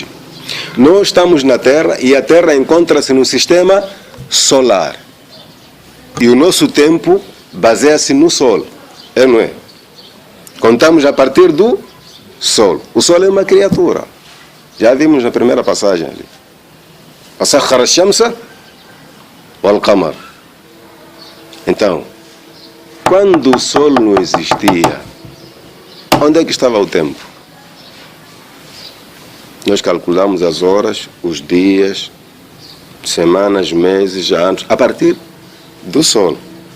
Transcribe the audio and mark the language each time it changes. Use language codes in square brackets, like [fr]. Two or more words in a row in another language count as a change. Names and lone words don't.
[pt] Nós estamos na Terra e a Terra encontra-se no sistema solar. E o nosso tempo baseia-se no Sol, é ou não é? Contamos a partir do Sol. O Sol é uma criatura. Já vimos na primeira passagem ali. [ar] سخر الشمس والقمر. [pt] Então, quando o Sol não existia, onde é que estava o tempo? Nós calculamos as horas, os dias, semanas, meses, anos, a partir do Sol.